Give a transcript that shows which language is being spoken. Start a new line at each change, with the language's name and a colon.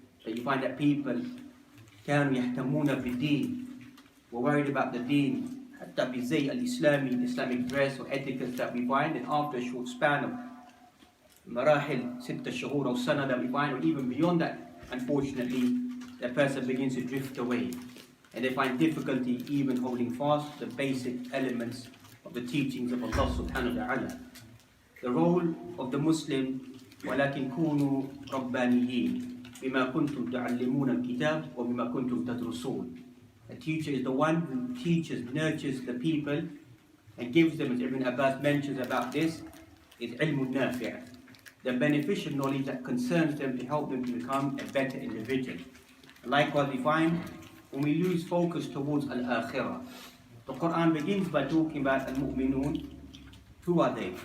English: So you find that people
Arabic: كانوا يهتمون بالدين,
English: were worried about the deen,
Arabic: حتى بزي الإسلامي,
English: the Islamic dress or etiquette that we find, and after a short span of
Arabic: مراحل ستة شهور أو سنة
English: that we find, or even beyond that, unfortunately, the person begins to drift away, and they find difficulty even holding fast the basic elements of the teachings of Allah subhanahu wa ta'ala. The role of the Muslim,
Arabic: وَلَكِنْ كُونُوا رَبَّانِيِّينَ بِمَا كُنْتُمْ تَعَلِّمُونَ الْكِتَابِ وَبِمَا كُنْتُمْ تَدْرُسُونَ.
English: A teacher is the one who teaches, nurtures the people, and gives them, as Ibn Abbas mentions about this, is ilmun nafi', the beneficial knowledge that concerns them to help them to become a better individual. And likewise we find, when we lose focus towards al-akhirah, the Quran begins by talking about al-mu'minun. Who are they?